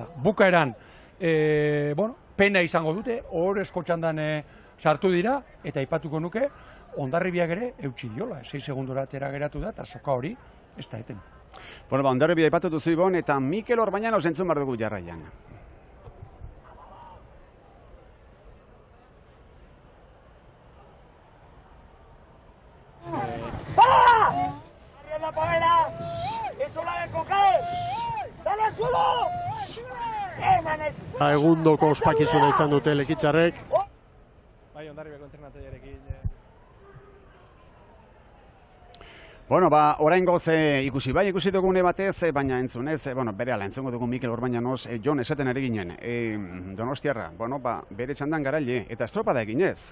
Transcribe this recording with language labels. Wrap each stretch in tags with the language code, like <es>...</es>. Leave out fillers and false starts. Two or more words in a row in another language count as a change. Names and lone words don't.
<eu>Bukaeran, pena izango dute, horrezko txandan sartu dira, eta aipatuko nuke, Hondarribiak ere eutxi diola, 6 segundura atzera geratu da, eta soka hori ez da eten. Hondarribia aipatu duzu Ibon, eta Mikel Orbañanos entzun behar dugu jarraian.</eu> <es>¡La paella! ¡Eso la de coger! ¡Dale al suelo!</es> <eu>Egundoko ospakizuna izan dute Lekitarrek. Bai, Hondarribiako entrenatzailearekin. Oraingoz ikusi dugune batez, baina entzunez, berehala entzungo dugu Mikel Orbañanos, Jon esaten ari ginen, Donostiarra, bere txandan garaile, eta estropada eginez.</eu>